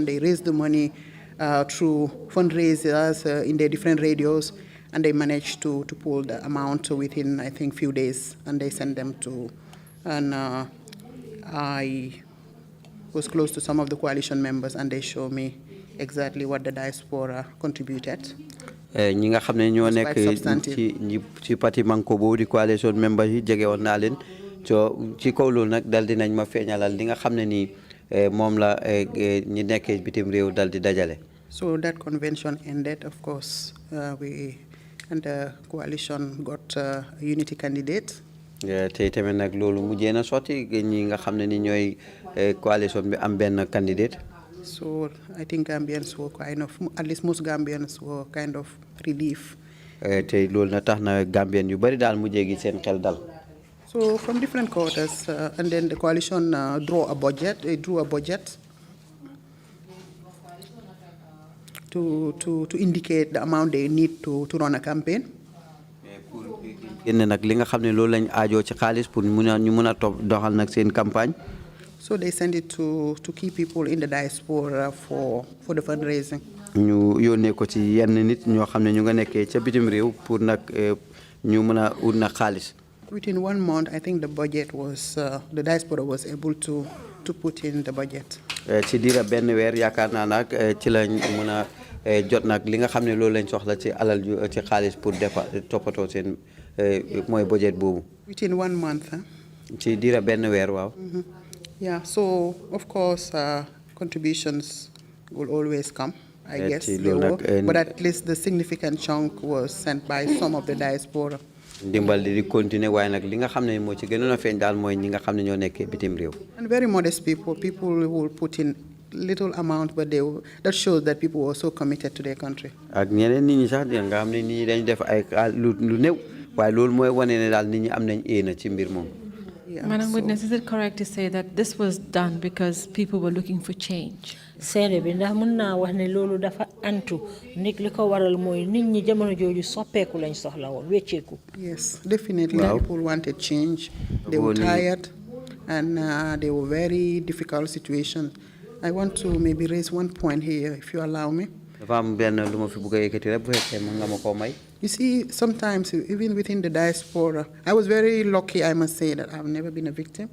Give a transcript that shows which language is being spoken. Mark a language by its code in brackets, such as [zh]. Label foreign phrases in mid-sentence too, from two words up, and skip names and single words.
[en] They raised the money through fundraisers in their different radios, and they managed to pull the amount within, I think, few days, and they sent them to, and I was close to some of the coalition members, and they showed me exactly what the diaspora contributed. [wo] ñi nga xam ne ñoo nekk ci parti manko boobu di [en] coalition members [wo] yi jege woon naa leen ci kaw loolu nag dal dinañ ma feeñalal li nga xam ne nii moom la ñi nekkee bitim réew dal di dajale. [en] So that convention ended, of course, and the coalition got a unity candidate. [wo] Tey tamit nag loolu mujjee na sotti ñi nga xam ne ni ñooy coalition bi am benn candidate. [en] So I think Gambians were kind of, at least most Gambians were kind of relief. [wo] Tey loolu na tax na Gambian yu bari daal mujjee gi seen xel dal. [en] So from different quarters, and then the coalition drew a budget to indicate the amount they need to run a campaign. [wo] génne nag li nga xam ne loolu lañ aajoo ci xaalis pour ñu mun a doxal nag seen campagne. [en] So they sent it to key people in the diaspora for the fundraising. [wo] ñu yónnee ko ci yenn nit ñoo xam ne ñu nga nekkee ca bitim réew pour nag ñu mën a ut nag xaalis. [en] Within 1 month, I think the budget was, the diaspora was able to put in the budget. [wo] ci diira benn weer yaakaar naa nag ci lañ mën a jot nag li nga xam ne loolu lañ soxla ci alal ci xaalis pour toppatoo seen mooy budget boobu. [en] Within 1 month. [wo] ci diira benn weer waaw. [en] Yeah, so of course contributions will always come, I guess. But at least the significant chunk was sent by some of the diaspora. [wo] ndimbal di continuer waaye nag li nga xam ne moo ci gënoon a feeñ daal mooy ñi nga xam ne ñoo nekkee bitim réew. [en] And very modest people will put in little amount, but that shows that people were so committed to their country. [wo] ak ñeneen nit ñi sax nga xam ne nit ñi dañ def ay lu néew waaye loolu mooy wane ne daal nit ñi am nañ éena ci mbir moom. [en] Madam Witness, is it correct to say that this was done because people were looking for change? [wo] seede bi ndax mën naa wax ne loolu dafa antu nit li ko waral mooy nit ñi jamono jooju soppeeku lañ soxla woon wecceeku. [en] Yes, definitely. People wanted change. They were tired, and they were very difficult situations. I want to maybe raise one point here, if you allow me. You see, sometimes even within the diaspora, I was very lucky, I must say, that I've never been a victim.